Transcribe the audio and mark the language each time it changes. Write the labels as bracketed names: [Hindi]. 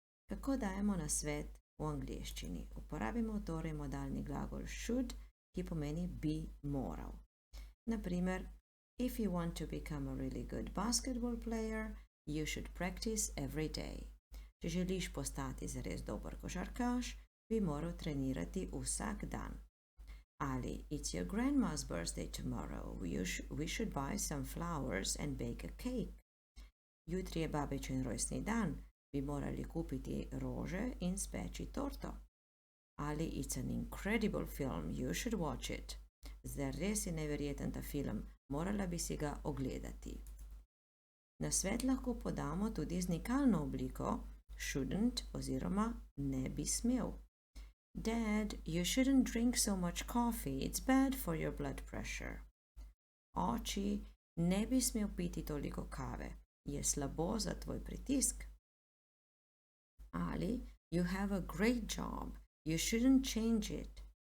[Slovenian] Kako dajemo nasvet v angleščini? Uporabimo torej modalni glagol should, ki pomeni bi moral. Naprimer, [English] if you want to become a really good basketball player, you should practice every day. [Slovenian] Če želiš postati zares dober košarkaš, bi moral trenirati vsak dan. Ali, [English] it's your grandma's birthday tomorrow. We should buy some flowers and bake a cake. [Slovenian] Jutri je babičin rojstni dan, bi morali kupiti rože in speči torto. Ali, [English] it's an incredible film. You should watch it. [Slovenian] Zares je neverjeten ta film, morala bi si ga ogledati. Nasvet lahko podamo tudi z nikalno obliko shouldn't oziroma ne bi smel. [English] Dad, you shouldn't drink so much coffee, it's bad for your blood pressure. [Slovenian] Oči, ne bi smel piti toliko kave, je slabo za tvoj pritisk. Ali, [English] you have a great job, you shouldn't change it.